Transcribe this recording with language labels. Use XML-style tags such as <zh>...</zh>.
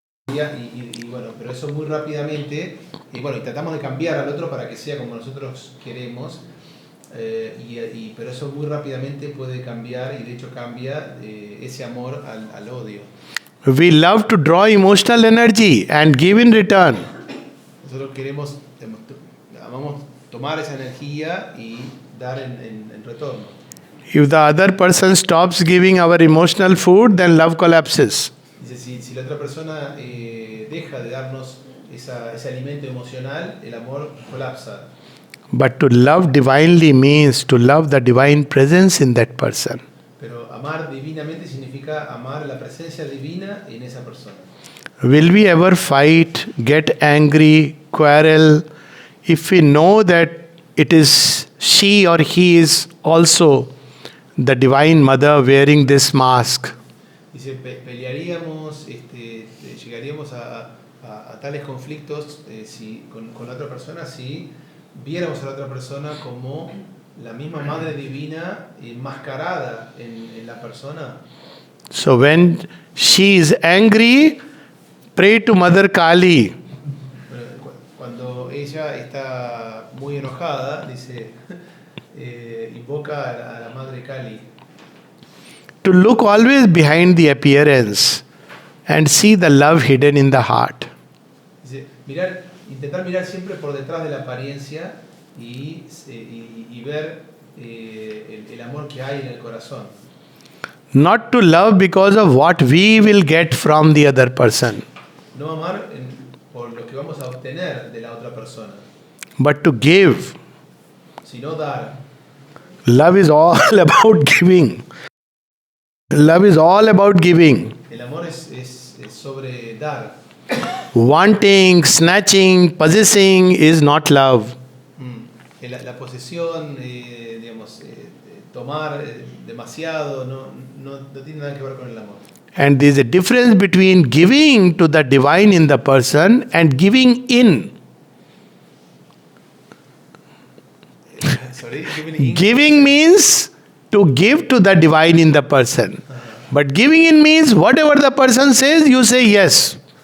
<es>Y bueno, pero eso muy rápidamente, y tratamos de cambiar al otro para que sea como nosotros queremos, pero eso muy rápidamente puede cambiar, y de hecho cambia ese amor al odio.</es> <en>We love to draw emotional energy and give in return.</en> <es>Nosotros amamos tomar esa energía y dar en retorno.</es> <en>If the other person stops giving our emotional food, then love collapses.</en> <es>Dice, si la otra persona deja de darnos ese alimento emocional, el amor colapsa.</es> <en>But to love divinely means to love the divine presence in that person.</en> <es>Pero amar divinamente significa amar la presencia divina en esa persona.</es> <en>Will we ever fight, get angry, quarrel, if we know that it is she or he is also the Divine Mother wearing this mask.</en> <es>Dice, pelearíamos, llegaríamos a tales conflictos si, con la otra persona si viéramos a la otra persona como la misma Madre Divina enmascarada en la persona.</es> <en>So when she is angry, pray to Mother Kali.</en> <es>Cuando ella está muy enojada, dice, invoca a la Madre Kali.</es> <en>To look always behind the appearance and see the love hidden in the heart.</en> <es>Dice, intentar mirar siempre por detrás de la apariencia y ver el amor que hay en el corazón.</es> <en>Not to love because of what we will get from the other person,</en> <es>No amar por lo que vamos a obtener de la otra persona,</es> <en>but to give.</en> <es>sino dar.</es> <en>Love is all about giving. Love is all about giving.</en> <es>El amor es sobre dar.</es> <en>Wanting, snatching, possessing is not love.</en> <es>La posesión, digamos, tomar demasiado, no tiene nada que ver con el amor.</es> <en>And there is a difference between giving to the divine in the person and giving in. Sorry, Giving means to give to the divine in the person. But giving in means whatever the person says, you say yes.</en>